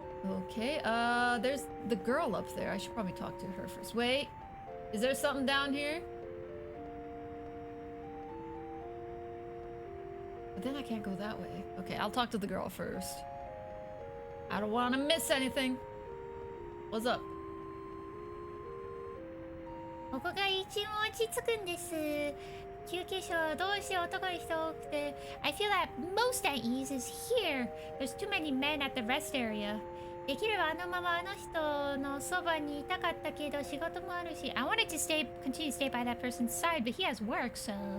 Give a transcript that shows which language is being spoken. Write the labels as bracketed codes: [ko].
[en] Okay, there's the girl up there. I should probably talk to her first. Wait, is there something down here? But then I can't go that way. Okay, I'll talk to the girl first. I don't want to miss anything. What's up? [ja] ここが一番落ち着くんです。休憩所どうして男の人多くて [en] I feel that most at ease is here. There's too many men at the rest area. [ja] できればあのままあの人のそばにいたかったけど仕事もあるし [en] I wanted to continue to stay by that person's side, but he has work, so...